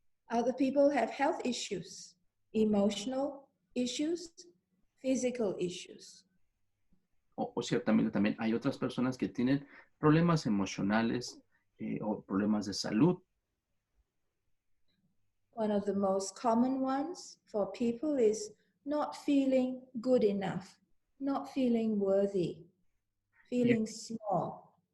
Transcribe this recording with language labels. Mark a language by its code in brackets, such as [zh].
[en] Other people have health issues, emotional issues, physical issues. [es] O ciertamente también hay otras personas que tienen problemas emocionales o problemas de salud. [en] One of the most common ones for people is not feeling good enough, not feeling worthy, feeling small.